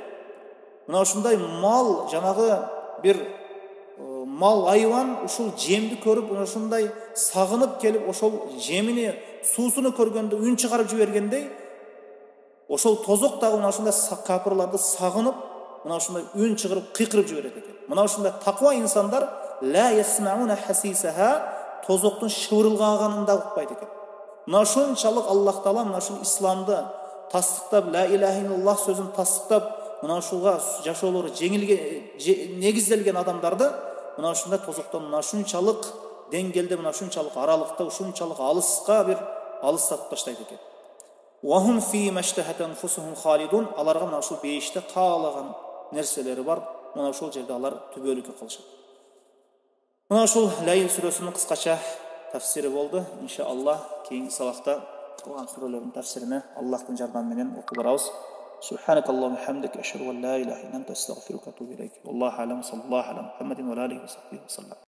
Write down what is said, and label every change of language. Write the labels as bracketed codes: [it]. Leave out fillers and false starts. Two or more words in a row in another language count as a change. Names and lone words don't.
[ky] Мына ушундай мал, жанагы бир мал айван ушул жемди көрүп, мына ушундай сагынып келип, ошол жемини, суусуну көргөндө үн чыгарып жибергендей, ошол тозок дагы мына ушундай капырларды сагынып, мына ушундай үн чыгарып, кыйкырып жиберет экен. Мына ушундай таква инсандар [ar] لا يسمعون حسيسها, [ky] тозоктун шыбырылганын да укпайт экен. Мына ушунчалык Аллах Таала мына ушул исламды тастыктап, [ar] لا إله إلا الله [ky] сөзүн тастыктап, мына ушуга жашоолору негизделген адамдарды мына ушундай тозоктон, мына ушунчалык деңгээлде, мына ушунчалык аралыкта, ушунчалык алыска бир алыстатып таштайт экен. [ar] وهم في ما اشتهت أنفسهم خالدون. [ky] Аларга мына ушул бейиште каалаган нерселери бар. Мына ушул жерде алар түбөлүккө калышат. Мына ушул Лайл сүрөсүнүн кыскача тафсири болду. Иншаллах кийинки сабакта кылган сүрөлөрдүн тафсирине Аллахтын жардамы менен окуп барабыз. [ar] سبحانك اللهم وبحمدك، أشهد أن لا إله إلا أنت، أستغفرك وأتوب إليك. والله أعلم، صلى الله على محمد وآله وصحبه وسلم.